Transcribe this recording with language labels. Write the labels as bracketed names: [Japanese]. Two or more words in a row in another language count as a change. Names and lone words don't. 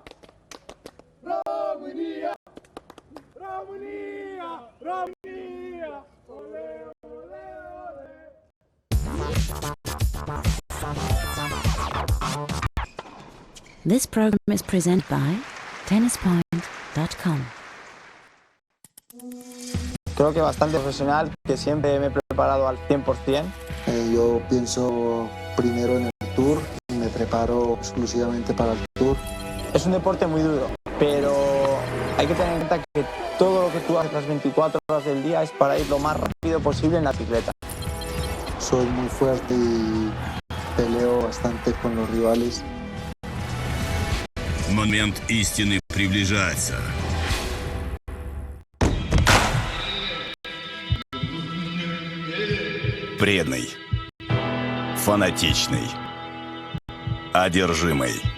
[English] Romania! Romania! Romania! Ole, ole, ole. This program is presented by tennispoint.com. [Spanish] Creo que bastante profesional, que siempre me he preparado al 100%. Yo pienso primero en el Tour y me preparo exclusivamente para el Tour. Es un deporte muy duro, pero hay que tener en cuenta que todo lo que tú haces las 24 horas del día es para ir lo más rápido posible en la bicicleta. Soy muy fuerte y peleo bastante con los rivales. [Russian] Момент истины приближается. Преданный, фанатичный, одержимый.